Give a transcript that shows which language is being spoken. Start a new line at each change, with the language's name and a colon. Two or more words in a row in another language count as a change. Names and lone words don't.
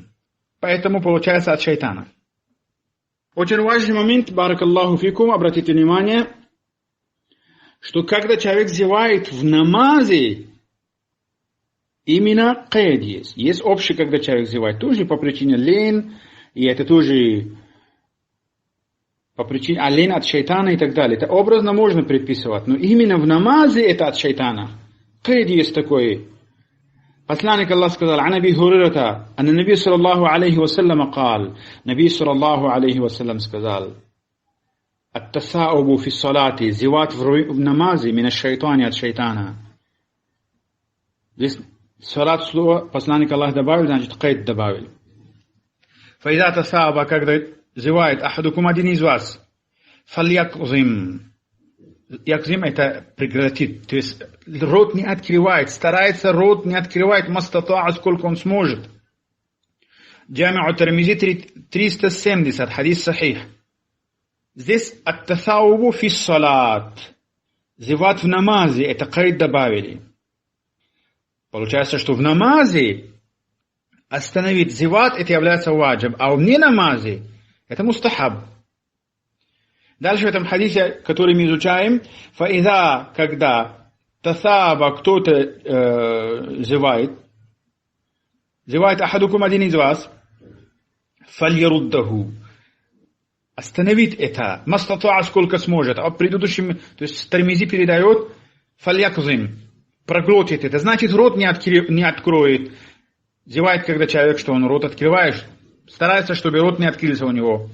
Russian: Поэтому получается от шайтана. Очень важный момент,
Arabic: بارك الله فيكم,
Russian: обратите внимание, что когда человек зевает в намазе, именно кайд есть. Есть общий, когда человек зевает, тоже по причине лень, и это тоже по причине лень от шайтана и так далее. Это образно можно предписывать, но именно в намазе это от шайтана. Кайд есть такой. Посланник Аллах сказал,
Arabic: «عن أبي هريرة أن النبي صلى الله عليه وسلم قال».
Russian: Наби
Arabic: صلى الله عليه وسلم
Russian: сказал,
Arabic: «التثاؤب في الصلاة»,
Russian: зевать в намазе,
Arabic: من الشيطان
Russian: от шайтана. Здесь салат слово посланник Аллах добавил, значит кайд добавил.
Arabic: فإذا تثاءب,
Russian: когда зевает ахадукум один из вас, фальякзим. Якзим это прекратит, то есть рот не открывает, старается рот не открывать мастатаа, сколько он сможет. Джами'у Тирмизи 370, хадис сахих. Здесь
Arabic: التثاؤب في الصلاة.
Russian: Зевать в намазе, это кайд добавили. Получается, что в намазе остановить зевать, это является ваджиб, а в не намазе, это мустахаб. Дальше в этом хадисе, который мы изучаем, фаида, когда тасаба кто-то зевает ахадукум один из вас, фальяруддаху, остановить это, мастатуа сколько сможет, а предыдущим, то есть Тирмизи передает, фальякзим, проглотит это, значит рот не откроет, зевает, когда человек, что он рот открываешь, старается, чтобы рот не открылся у него.